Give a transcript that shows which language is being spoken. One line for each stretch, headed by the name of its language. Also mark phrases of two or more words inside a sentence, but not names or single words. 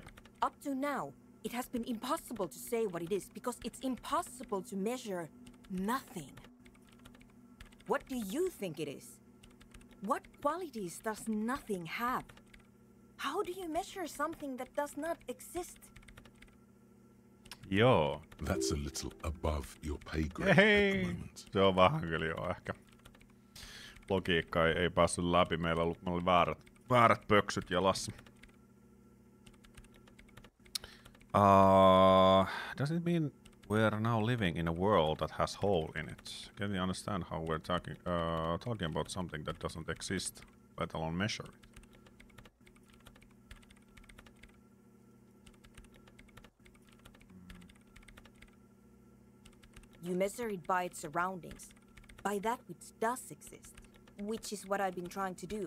English: Up to now, it has been impossible to say what it is because it's impossible to measure nothing. What do you think it is? What qualities does nothing have? How do you measure something that does not exist? Joo. That's a little above your pay grade at Hei! the moment.
Finnish: Se on vähän kyllä joo ehkä. Logiikka ei päässyt läpi. Meillä oli väärät pöksyt jalassa.
English: Does it mean we're now living in a world that has hole in it? Can you understand how we're talking about something that doesn't exist, let alone measure it? You measure it by its surroundings, by that which does exist, which is what I've been trying to do.